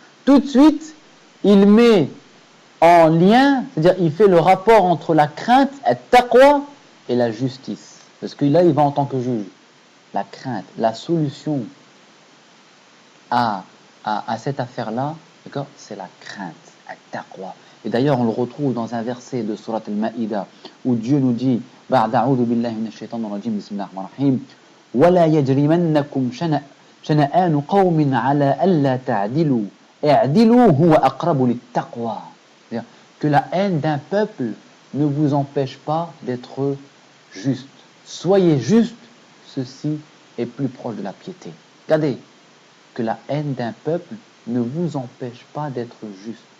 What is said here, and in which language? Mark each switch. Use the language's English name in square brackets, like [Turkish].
[French] Tout de suite, il met en lien, c'est-à-dire il fait le rapport entre la crainte, taqwa, et la justice. Parce que là, il va en tant que juge. La crainte, la solution à cette affaire-là, d'accord, c'est la crainte, taqwa. Et d'ailleurs, on le retrouve dans un verset de Surat Al-Ma'ida où Dieu nous dit [Arabic] بعد أعوذ بالله من الشيطان الرجيم بسم الله الرحمن الرحيم ولا يجرمنكم شنآن قوم على ألا تعدلوا اعدلوا هو أقرب للتقوى. [French] C'est-à-dire que la haine d'un peuple ne vous empêche pas d'être juste. Soyez juste, ceci est plus proche de la piété. Regardez, que la haine d'un peuple ne vous empêche pas d'être juste.